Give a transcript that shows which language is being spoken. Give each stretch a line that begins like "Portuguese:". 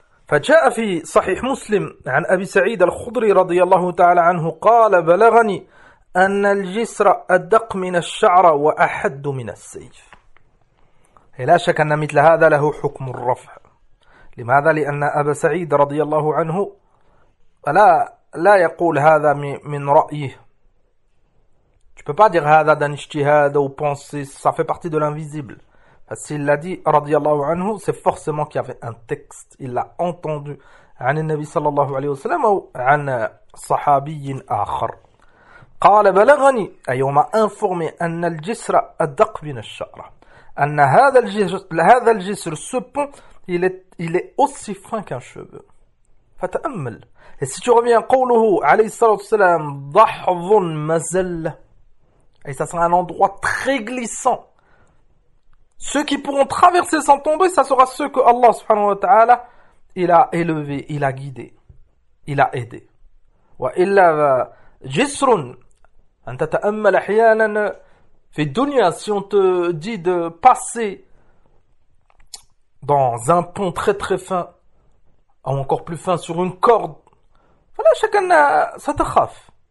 Arabic: فجاء في صحيح مسلم عن أبي سعيد الخضري رضي الله تعالى عنه قال بلغني أن الجسر أدق من الشعر وأحد من السيف. لا شك أن مثل هذا له حكم الرفع. لماذا؟ لأن أبا سعيد رضي الله عنه لا يقول هذا من رأيه.
French: Tu peux pas dire
Arabic: هذا
French: d'un اجتهاد ou penser. Ça fait partie de l'invisible. Parce qu'il l'a dit, radiyallahu anhu, c'est forcément qu'il y avait un texte. Il l'a entendu.
Arabic: عن النبي صلى الله عليه وسلم أو عن صحابي آخر. قال بلغني أي وما أنفرمي أن الجسر أدق من الشعر أن هذا الجسر
French: ce pont il est aussi fin qu'un cheveu.
Arabic: فتأمل.
French: Et si tu reviens
Arabic: قوله عليه الصلاة والسلام ضحظ مزل أي
French: ça sera un endroit très glissant. Ceux qui pourront traverser sans tomber, ça sera ceux que Allah subhanahu wa ta'ala il a élevé, il a guidé, il a aidé.
Arabic: وإلا جسر أن تتأمل أحيانا في الدنيا
French: si on te dit de passer dans un pont très très fin ou encore plus fin sur une corde
Arabic: فلا شك أن ستخاف.